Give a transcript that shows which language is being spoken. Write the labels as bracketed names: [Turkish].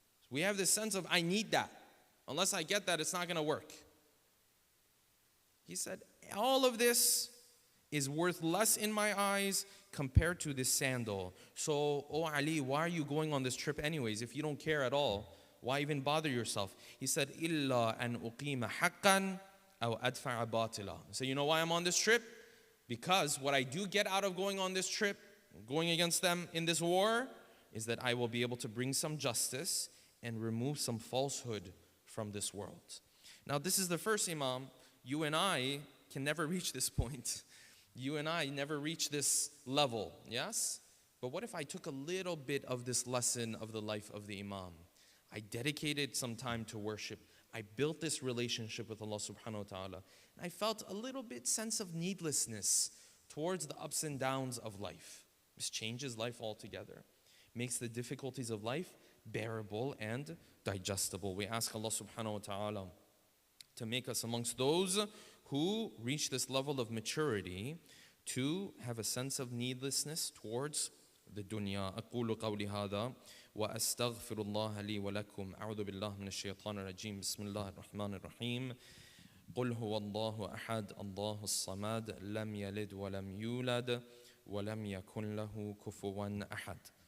[English] We have this sense of, I need that. Unless I get that, it's not going to work. He said, all of this is worth less in my eyes compared to this sandal. So, oh Ali, why are you going on this trip anyways? If you don't care at all, why even bother yourself? He said, [Arabic] إِلَّا أَنْ أُقِيمَ حَقًّا أَوْ أَدْفَعَ بَاطِلًا. [English] So you know why I'm on this trip? Because what I do get out of going on this trip, going against them in this war, is that I will be able to bring some justice and remove some falsehood from this world. Now this is the first Imam. You and I can never reach this point. You and I never reach this level, yes? But what if I took a little bit of this lesson of the life of the Imam? I dedicated some time to worship. I built this relationship with Allah subhanahu wa ta'ala. And I felt a little bit sense of needlessness towards the ups and downs of life. This changes life altogether. Makes the difficulties of life bearable and digestible. We ask Allah subhanahu wa ta'ala to make us amongst those who reach this level of maturity to have a sense of needlessness towards the dunya. [Arabic] أقول قولي هذا وأستغفر الله لي ولكم. أعوذ بالله من الشيطان الرجيم. بسم الله الرحمن الرحيم. قل هو الله أحد الله الصمد لم يلد ولم يولد ولم يكن له كفوا أحد.